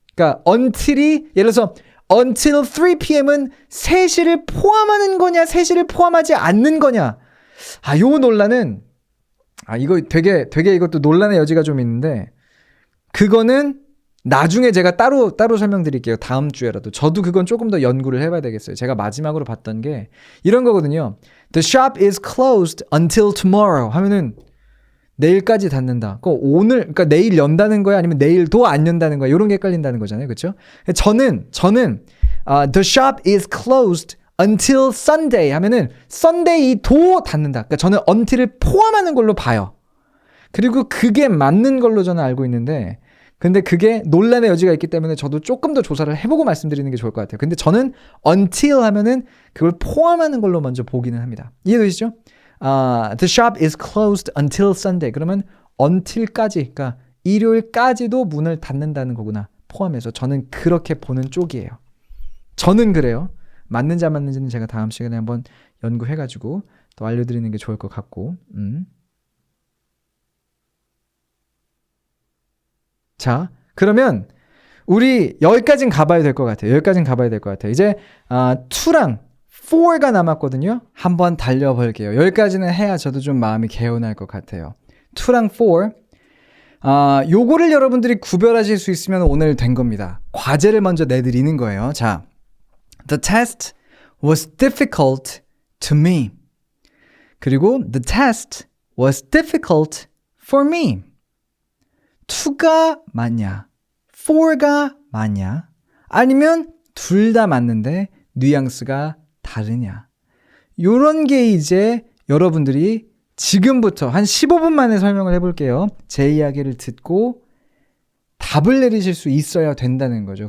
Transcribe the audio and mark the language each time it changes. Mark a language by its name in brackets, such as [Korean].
[Korean] 그러니까 until이 예를 들어서 until 3 p.m.은 3시를 포함하는 거냐 3시를 포함하지 않는 거냐 요 논란은 이거 되게 이것도 논란의 여지가 좀 있는데 그거는 나중에 제가 따로 설명드릴게요. 다음 주에라도. 저도 그건 조금 더 연구를 해봐야 되겠어요. 제가 마지막으로 봤던 게 이런 거거든요. [English] The shop is closed until tomorrow [Korean] 하면은 내일까지 닫는다. 그러니까 내일 연다는 거야? 아니면 내일도 안 연다는 거야? 이런 게 헷갈린다는 거잖아요. 그렇죠? [English] 저는 the shop is closed until Sunday [Korean] 하면은 Sunday도 닫는다. 그러니까 저는 until을 포함하는 걸로 봐요. 그리고 그게 맞는 걸로 저는 알고 있는데 근데 그게 논란의 여지가 있기 때문에 저도 조금 더 조사를 해보고 말씀드리는 게 좋을 것 같아요. 근데 저는 until 하면은 그걸 포함하는 걸로 먼저 보기는 합니다. 이해되시죠? [English] The shop is closed until Sunday. [Korean] 그러면 until까지, 그러니까 일요일까지도 문을 닫는다는 거구나. 포함해서 저는 그렇게 보는 쪽이에요. 저는 그래요. 맞는지 안 맞는지는 제가 다음 시간에 한번 연구해가지고 또 알려드리는 게 좋을 것 같고. 자, 그러면 우리 여기까지는 가봐야 될 것 같아요. 이제 2랑 4가 남았거든요. 한번 달려볼게요. 여기까지는 해야 저도 좀 마음이 개운할 것 같아요. 2랑 4. 요거를 여러분들이 구별하실 수 있으면 오늘 된 겁니다. 과제를 먼저 내드리는 거예요. [English] 자, The test was difficult to me. 그리고 The test was difficult for me. [Korean] 2가 맞냐? 4가 맞냐? 아니면 둘 다 맞는데 뉘앙스가 다르냐? 요런 게 이제 여러분들이 지금부터 한 15분 만에 설명을 해볼게요. 제 이야기를 듣고 답을 내리실 수 있어야 된다는 거죠.